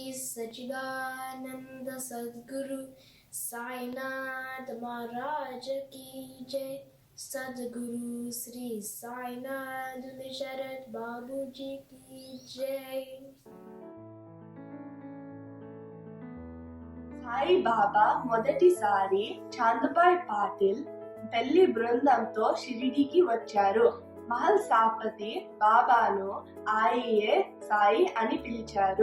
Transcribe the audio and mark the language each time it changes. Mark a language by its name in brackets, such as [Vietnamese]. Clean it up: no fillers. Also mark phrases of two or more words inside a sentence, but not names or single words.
[Hindi] सच्चिदानंद सद्गुरु साईनाथ महाराज की जय। सद्गुरु श्री साईनाथ शरद बाबू जी की जय। [Telugu] సాయి బాబా మొదటిసారి చాందబాయ్ పాటిల్ పెళ్లి బృందంతో షిరిడీకి వచ్చారు. మహల్ సాపతి బాబాను ఆయే సాయి అని పిలిచారు.